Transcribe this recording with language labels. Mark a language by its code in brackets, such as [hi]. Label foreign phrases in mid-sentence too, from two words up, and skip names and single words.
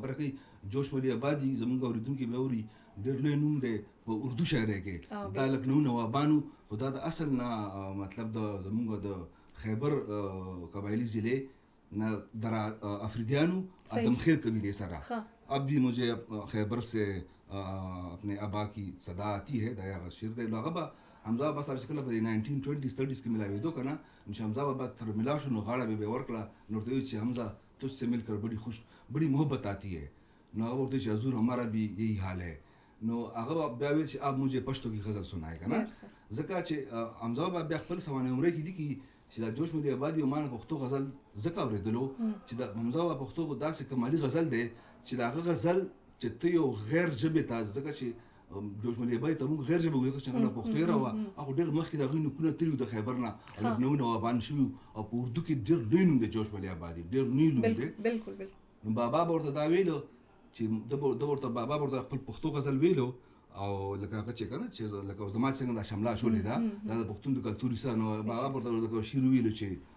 [ps] خبره کوي جوش ولی آبادي زموږ اورېدونکي به اوري ډېر لوی نوم دی په اردو شاعرۍ کې دا لکھنؤ نوابانو خو دا د اصل نه مطلب د زموږ د خیبر قبایلي ضلع نه در افریدیانو آدمخیل قبیلے سره [ur] اب بھی مجھے خیبر سے اپنے ابا کی صدا آتی ہے [ps] دا هغه شعر دی نو هغه به حمزه بابا سره چې کله په 1920 30 کې ملاوېدو که نه نو چې حمزه بابا سره ملاو شو نو غاړه به یې ورکړه نو ورته ویل چې حمزه [ur] تجھ سے مل کر بڑی محبت آتی ہے [ps] نو هغه ورته چې [ur] حضور ہمارا بھی یہی حال ہے [ps] نو هغه بیا ویل چې [ur] آپ مجھے پشتو کی غزل سنائے [ps] که نه ځکه چې حمزه بابا بیا خپل سوانح عمره کې لیکي چې دا جوش ملي آبادي او ما نه پښتو غزل ځکه اورېدلو چې د حمزه بابا پښتو داسې کمالي غزل دی چې د هغه غزل چې ته یو غیر ژبې ته ځکه چې جوش ملي آبادي ته موږ غیر ژبه وایو چې هغه پښتو یې راوه هغه ډېر مخکې د هغوی نوکونه تللي وو د خیبر نه او لکھنؤ نه وابان شوي او په اردو کې ډېر لوی نوم دی جوش ملي آبادي ډېر لوی نوم دی نو بابا به ورته دا ویلو چې بابا ورته خپل پښتو غزل ویلو او لکه هغه چې کنه چې لکه زما څنګه دا شمله شولې ده دا د پښتون د کلتوري سره نو بابا ورته لکه شعر ویلو چې